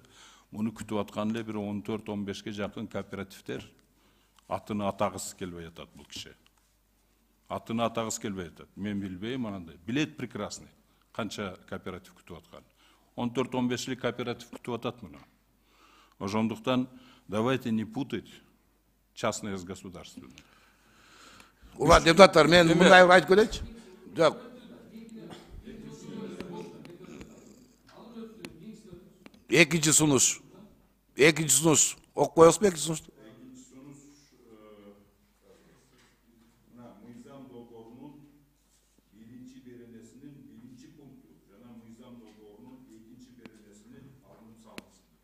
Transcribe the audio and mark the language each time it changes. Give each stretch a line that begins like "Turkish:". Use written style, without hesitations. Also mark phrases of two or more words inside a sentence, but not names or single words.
Kyrgyz: Муну күтүп аткан эле бир 14-15ке жакын кооперативдер атыны атагысы келбей атат бул киши. Атыны атагысы келбей атат. Мен билбейм анандай. Билет прекрасный. Канча кооператив күтүп аткан. 14-15 кооператив күтүп атат муну.
Russian: Ошондуктан давайте не путать частное с государственным.
Kyrgyz: Урматтуу депутаттар, мен мындай бир айтып кетейинчи. Жок. Экинчи сунуш. Окуп коесузбу экинчи сунушту? Мыйзам долбоорунун биринчи беренесинин биринчи пункту жана мыйзам долбоорунун экинчи беренесинин алынып салынсын.